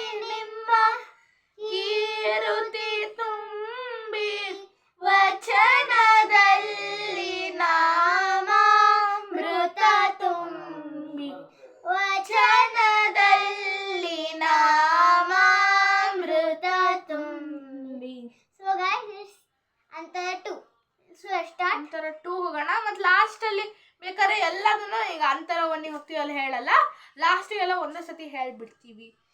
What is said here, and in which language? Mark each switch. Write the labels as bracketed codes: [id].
[kn] ನಿಮ್ಮ ಕೀರುತಿ ತುಂಬಿ, ವಚನದಲ್ಲಿ ನಾಮಾಮೃತ ತುಂಬಿ, ವಚನದಲ್ಲಿ ನಾಮಾಮೃತ ತುಂಬಿ. [en] So guys, it's ಅಂತರ 2. So start. [kn] ಅಂತರ 2 ಹೋಗೋಣ. ಮತ್ತು ಲಾಸ್ಟಲ್ಲಿ ಬೇಕಾದ್ರೆ ಎಲ್ಲದನ್ನು ಈಗ ಅಂತರವನ್ನಿಗೆ ಹೋಗ್ತೀವಿ, ಅಲ್ಲಿ ಹೇಳಲ್ಲ, ಲಾಸ್ಟಿಗೆಲ್ಲ ಒಂದೇ ಸತಿ ಹೇಳ್ಬಿಡ್ತೀವಿ.